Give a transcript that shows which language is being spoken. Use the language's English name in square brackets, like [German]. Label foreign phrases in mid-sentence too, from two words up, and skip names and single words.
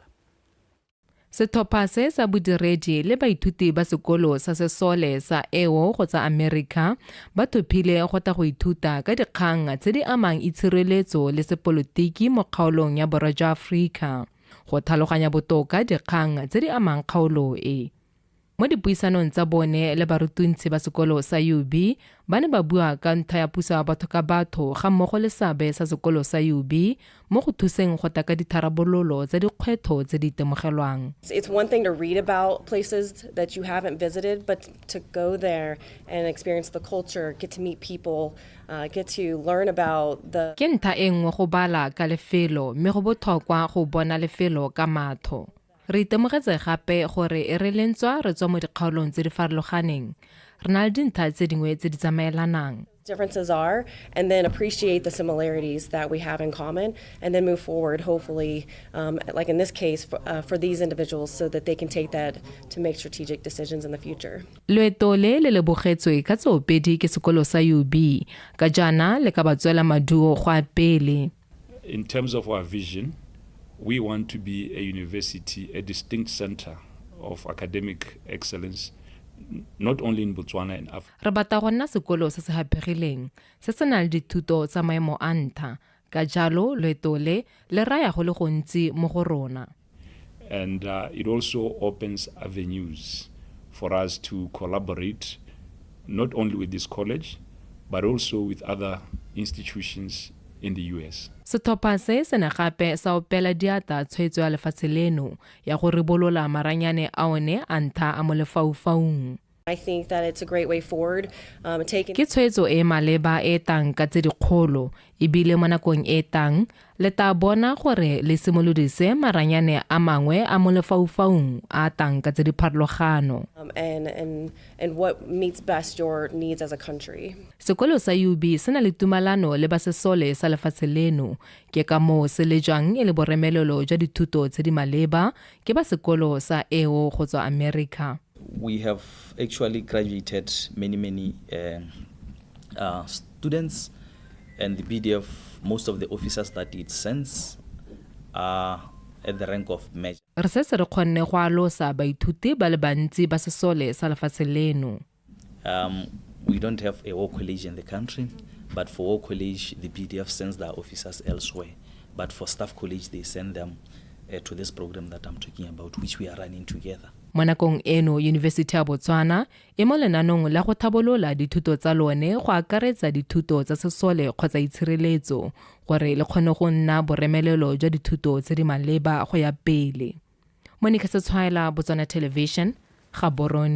[Tswana] Setlhopha se sa bodiredi le baithuti ba sekolo sa Sesole sa EO go tsa America ba thopile go tla go ithuta ka dikgang tse di amang itshireletso le sepolotiki mo kgaolong ya borwa jwa Afrika go tlhaloganya botoka dikgang tse di amang kgaolo e. Mo dipuisanong tsa bone le barutuntsi ba sekolo sa UB ba ne ba bua ka ntlha ya puso ya batho ka batho ga mmogo le seabe sa sekolo sa UB mo go thuseng go taka ditharabololo tsa dikgwetlho tse di itemogelwang. [English] It's one thing to read about places that you haven't visited, but to go there and experience the culture, get to meet people, get to learn about the... [Tswana] Ke ntlha e nngwe go bala ka lefelo mme go botlhokwa go bona lefelo ka matho. Re itemogetse gape gore e re lentswa re tswa mo dikgaolong tse di farologaneng. Re na le dintlha tse dingwe tse di tsamaelanang. [English] differences are, and then appreciate the similarities that we have in common, and then move forward, hopefully, like in this case, for these individuals so that they can take that to make strategic decisions in the future. [Tswana] Loeto le lebogetswe ka tsoopedi ke sekolo sa UB, ka jana le ka batswela maduo go a pele. [English] In terms of our vision, we want to be a university, a distinct center of academic excellence, not only in Botswana and Africa. [Tswana] Re bata go nna sekolo se se hapegileng, se se nang le dithuto tsa maemo a ntlha, ka jalo loeto le raya go le gontsi mo go rona. [English] And it also opens avenues for us to collaborate, not only with this college, but also with other institutions in the US. [Tswana] Sethopa se se ne gape sa opela diata tshwetso ya lefatshe leno ya go ribolola maranyane a one a ntlha a mo lefaufaung. [English] I think that it's a great way forward. [Tswana] Ke tshwetso e maleba e tang ka tse dikgolo ebile mo nakong e tang le ta bona gore le simolodise maranyane a mangwe a mo lefaufaung a tang ka tse di pharologano. [English] And what meets best your needs as a country. [Tswana] Sekolo sa UB se na le tumalano le ba sesole sa lefatshe leno ke ka mo se le jang e le boremelelo jwa dithuto tse di maleba ke ba sekolo sa EO go tswa America. [English] We have actually graduated many students, and the BDF, most of the officers that it sends are at the rank of major. [Tswana] Re se re kgonne go alosa baithuti ba le bantsi ba sesole sa lefatshe leno. [English] We don't have a war college in the country, but for war college, the BDF sends their officers elsewhere. But for staff college, they send them to this program that I'm talking about, which we are running together. [Tswana] Mo nakong eno University ya Botswana e mo lenanong la go thabolola dithuto tsa lone go akaretsa dithuto tsa sesole kgotsa itshireletso gore le kgone go nna boremelelo jwa dithuto tse di maleba go ya pele. Monica SETSWANA, Botswana Television, Gaborone.